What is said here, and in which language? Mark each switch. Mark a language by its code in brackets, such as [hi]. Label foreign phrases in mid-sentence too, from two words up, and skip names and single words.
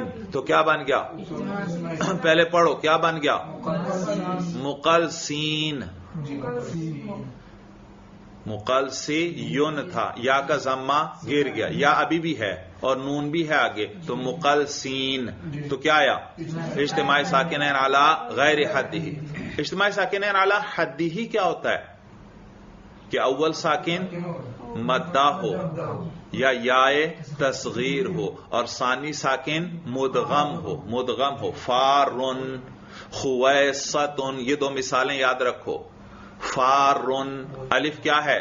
[ur] تو کیا بن گیا؟ پہلے پڑھو. کیا بن گیا؟ مقلسین، مقلسیون تھا، یا کا ضمہ گر گیا، یا ابھی بھی ہے اور نون بھی ہے آگے، تو مقلسین تو کیا آیا؟ [ar] اجتماعی ساکنین علی غیر حدہ۔ اجتماعی ساکنین علی حدہ [ur] کیا ہوتا ہے؟ کہ اول ساکن مدہ ہو یا یائے تصغیر ہو اور ثانی ساکن مدغم ہو، فارن، خویصتن، یہ دو مثالیں یاد رکھو۔ فارن الف کیا ہے؟